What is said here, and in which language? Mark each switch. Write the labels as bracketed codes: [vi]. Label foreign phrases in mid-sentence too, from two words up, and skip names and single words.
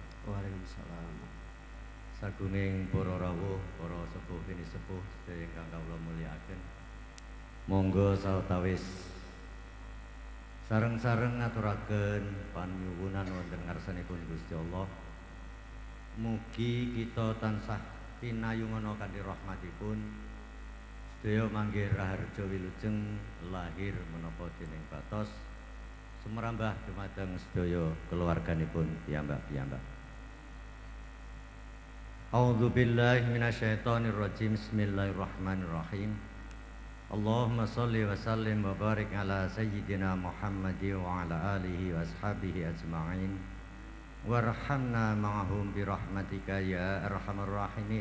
[ar] وعليكم السلام. [jv] Sagunging para rawuh, para sepuh bini sepuh sedaya ingkang kawula mulyakaken. Monggo sawetawis sareng-sareng ngaturaken panyuwunan wonten ngarsanipun Gusti Allah. Mugi kita tansah pinayungana kanthi rahmatipun. Sedaya manggih raharja wilujeng lahir menapa dening batos sumrambah dumateng sedaya keluarganipun piyambak-piyambak. [ar] أعوذ بالله من الشيطان الرجيم. بسم الله الرحمن الرحيم. اللهم صل وسلم وبارك على سيدنا محمد وعلى آله وأصحابه أجمعين وارحمنا معهم برحمتك يا أرحم الراحمين.